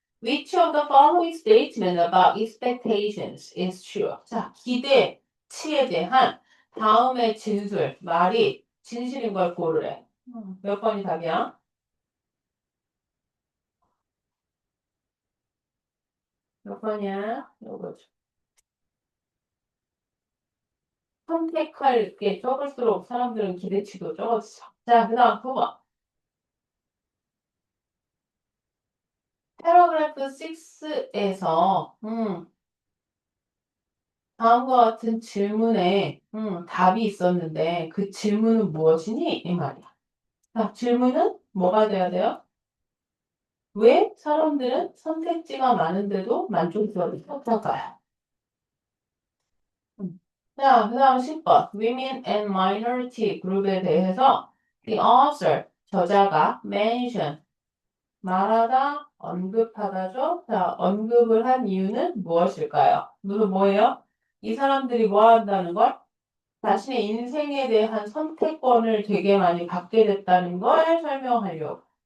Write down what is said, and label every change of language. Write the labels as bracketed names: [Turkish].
[English] Which of the following statement about expectations is true? [Korean] 자, 기대치에 대한 다음의 진술, 말이 진실인 걸 고르래. 몇 번이 답이야? 몇 번이야? 요거죠. 선택할 게 적을수록 사람들은 기대치도 적었어. 자, 그 다음 9번. 패러그래프 6에서 다음과 같은 질문에 답이 있었는데 그 질문은 무엇이니? 이 말이야. 자, 질문은 뭐가 돼야 돼요? 왜 사람들은 선택지가 많은데도 만족도를 못할까요? 자, 그 다음 10번. Women and Minority 그룹에 대해서 the author, 저자가 mention, 말하다, 언급하다죠. 자, 언급을 한 이유는 무엇일까요? 무슨 뭐예요? 이 사람들이 뭐 한다는 걸? 자신의 인생에 대한 선택권을 되게 많이 갖게 됐다는 걸 설명하려고.